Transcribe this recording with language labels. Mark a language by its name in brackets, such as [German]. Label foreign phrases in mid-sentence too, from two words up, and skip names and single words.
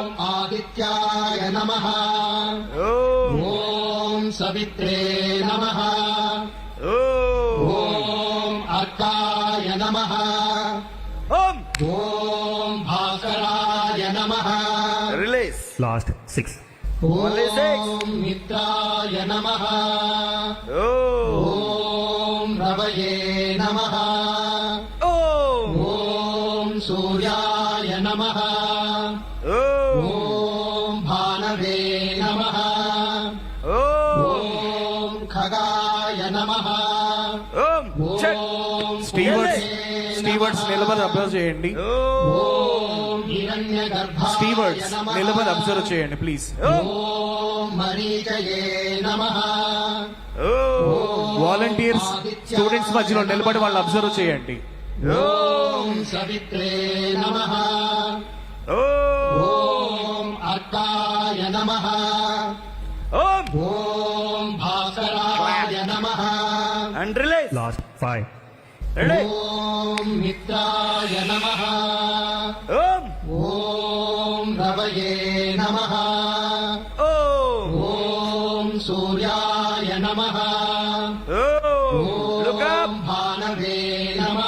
[Telugu] అప్ [Sanskrit] आदित्याय नमः ఓం ॐ सवित्रे नमः ఓం ॐ अर्काय नमः ఓం ॐ भास्कराय नमः [Telugu] రిలీజ్ [English] Last 6. Only six. [Sanskrit] ॐ मित्राय नमः ఓం ॐ रवये नमः ఓం ॐ सूर्याय नमः ఓం ॐ भानवे नमः ఓం ॐ खगाय नमः [Telugu] ఓం చెక్ [Sanskrit] ॐ [Telugu] స్టీవర్డ్స్ నిలబడి అబ్జర్వ్ చేయండి. [Sanskrit] ॐ हिरण्यगर्भाय [Telugu] స్టీవర్డ్స్ [Sanskrit] नमः [Telugu] నిలబడి అబ్జర్వ్ చేయండి ప్లీజ్. [Sanskrit] ॐ मरीचये नमः [English] volunteers students [Telugu] మధ్యలో నిలబడి వాళ్ళు అబ్జర్వ్ చేయండి. [Sanskrit] ॐ सवित्रे नमः ॐ अर्काय नमः ఓం ॐ भास्कराय नमः [English] and release Last 5. [Telugu] రెడీ [Sanskrit] ॐ मित्राय नमः ఓం ॐ रवये नमः ఓం ॐ सूर्याय नमः [Telugu] ఓం లుక్ [Sanskrit] ॐ [Telugu] అప్ [Sanskrit] भानवे नमः